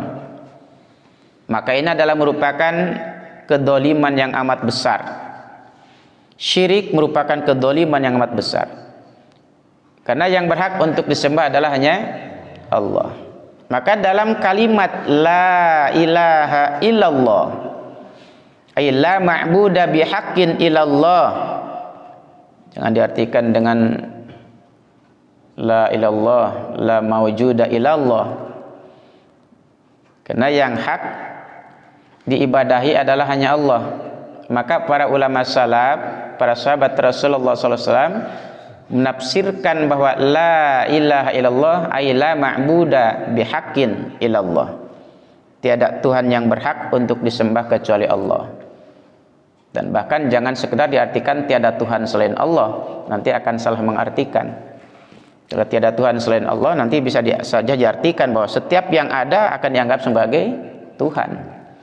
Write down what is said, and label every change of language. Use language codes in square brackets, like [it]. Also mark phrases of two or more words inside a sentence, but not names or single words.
[id] Maka ini adalah merupakan kedoliman yang amat besar. Syirik merupakan kedoliman yang amat besar, karena yang berhak untuk disembah adalah hanya Allah. Maka dalam kalimat [ar] لا إله إلا الله، أي لا معبود بحق إلا الله, [id] jangan diartikan dengan [ar] لا إلا الله، لا موجود إلا الله, [id] karena yang hak diibadahi adalah hanya Allah. Maka para ulama salaf, para sahabat Rasulullah SAW menafsirkan bahwa [ar] لا إله إلا الله أي لا معبود بحق إلا الله, [id] tiada Tuhan yang berhak untuk disembah kecuali Allah. Dan bahkan jangan sekedar diartikan tiada Tuhan selain Allah, nanti akan salah mengartikan. Kalau tiada Tuhan selain Allah, nanti bisa saja diartikan bahwa setiap yang ada akan dianggap sebagai Tuhan.